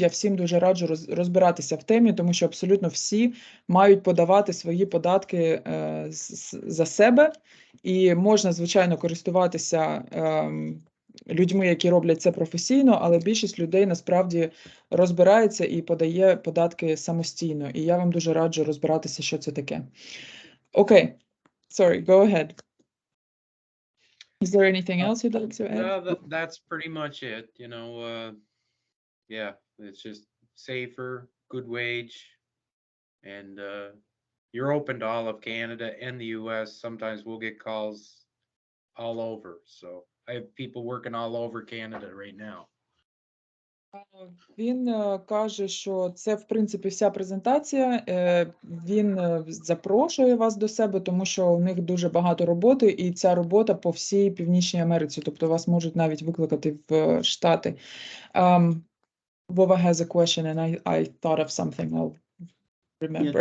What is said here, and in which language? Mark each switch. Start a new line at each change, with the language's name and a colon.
Ukrainian: Я всім дуже раджу розбиратися в темі, тому що абсолютно всі мають подавати свої податки за себе. І можна, звичайно, користуватися людьми, які роблять це професійно, але більшість людей насправді розбирається і подає податки самостійно. І я вам дуже раджу розбиратися, що це таке.
English: Окей. Sorry, go ahead. Is there anything else you'd like to add? No, that's pretty much it. You know, yeah, it's just safer, good wage, and you're open to all of Canada and the US. Sometimes we'll get calls all over. So I have people working all over Canada right now.
Ukrainian: Він каже, що це, в принципі, вся презентація. Він запрошує вас до себе, тому що у них дуже багато роботи, і ця робота по всій Північній Америці. Тобто вас можуть навіть викликати в Штати.
English: Vova has a question, and I thought of something I'll remember.